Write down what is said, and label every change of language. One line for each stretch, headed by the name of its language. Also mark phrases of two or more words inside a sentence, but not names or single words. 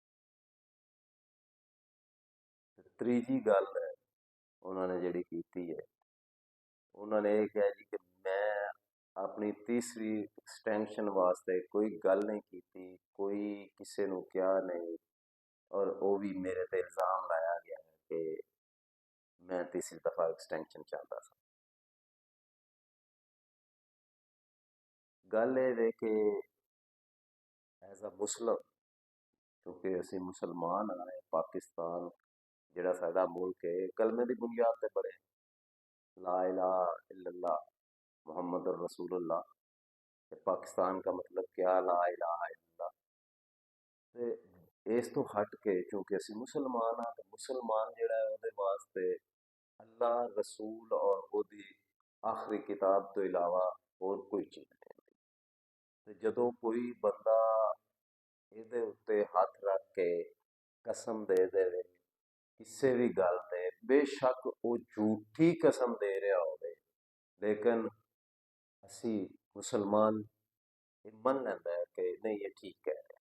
Punjabi: ਤੀਜੀ ਗੱਲ ਉਹਨਾਂ ਨੇ ਜਿਹੜੀ ਕੀਤੀ ਹੈ, ਉਹਨਾਂ ਨੇ ਇਹ ਕਿਹਾ ਜੀ ਕਿ ਮੈਂ ਆਪਣੀ ਤੀਸਰੀ ਐਕਸਟੈਂਸ਼ਨ ਵਾਸਤੇ ਕੋਈ ਗੱਲ ਨਹੀਂ ਕੀਤੀ, ਕੋਈ ਕਿਸੇ ਨੂੰ ਕਿਹਾ ਨਹੀਂ, ਔਰ ਉਹ ਵੀ ਮੇਰੇ ਤੇ ਇਲਜ਼ਾਮ ਲਾਇਆ ਗਿਆ ਹੈ ਕਿ ਮੈਂ ਤੀਸਰੀ ਦਫਾ ਐਕਸਟੈਂਸ਼ਨ ਚਾਹੁੰਦਾ ਸੀ। ਗੱਲ ਇਹ ਹੈ ਕਿ
English: as a Muslim,
Punjabi: ਕਿਉਂਕਿ ਅਸੀਂ ਮੁਸਲਮਾਨ ਹਾਂ, ਪਾਕਿਸਤਾਨ ਜਿਹੜਾ ਸਾਡਾ ਮੁਲਕ ਹੈ ਕਲਮੇ ਦੀ ਬੁਨਿਆਦ ਤੇ ਬਣੇ,
Arabic: لا إله إلا الله محمد رسول الله.
Urdu: پاکستان کا مطلب کیا,
Arabic: لا إله إلا الله.
Punjabi: ਤੇ ਇਸ ਤੋਂ ਹਟ ਕੇ ਕਿਉਂਕਿ ਅਸੀਂ ਮੁਸਲਮਾਨ ਹਾਂ ਤੇ ਮੁਸਲਮਾਨ ਜਿਹੜਾ ਹੈ ਉਹਦੇ ਵਾਸਤੇ ਅੱਲਾ ਰਸੂਲ ਔਰ ਉਹਦੀ ਆਖਰੀ ਕਿਤਾਬ ਤੋਂ ਇਲਾਵਾ ਹੋਰ ਕੋਈ ਚੀਜ਼ ਨਹੀਂ ਹੁੰਦੀ। ਤੇ ਜਦੋਂ ਕੋਈ ਬੰਦਾ ਇਹਦੇ ਉੱਤੇ ਹੱਥ ਰੱਖ ਕੇ ਕਸਮ ਦੇ ਦੇਵੇ ਕਿਸੇ ਵੀ ਗੱਲ ਤੇ, ਬੇਸ਼ੱਕ ਉਹ ਝੂਠੀ ਕਸਮ ਦੇ ਰਿਹਾ ਹੋਵੇ, ਲੇਕਿਨ ਅਸੀਂ ਮੁਸਲਮਾਨ ਇਹ ਮੰਨ ਲੈਂਦਾ ਹੈ ਕਿ ਨਹੀਂ ਇਹ ਠੀਕ ਹੈ।